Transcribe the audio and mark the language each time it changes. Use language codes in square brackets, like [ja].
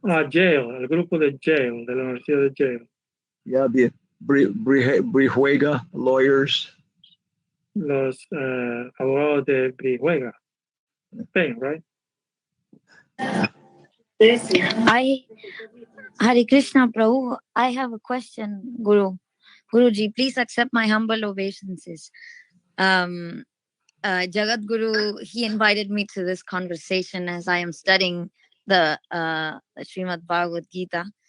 [es] Yale, el grupo de Yale, de la Universidad de Yale. [en] Yeah, the Brihuega lawyers. [es] Los abogados de Brihuega. [en] Spain, right? Hare Krishna Prabhu, I have a question, Guruji, please accept my humble obeisances. Jagat Guru, he invited me to this conversation as I am studying the Srimad Bhagavad Gita.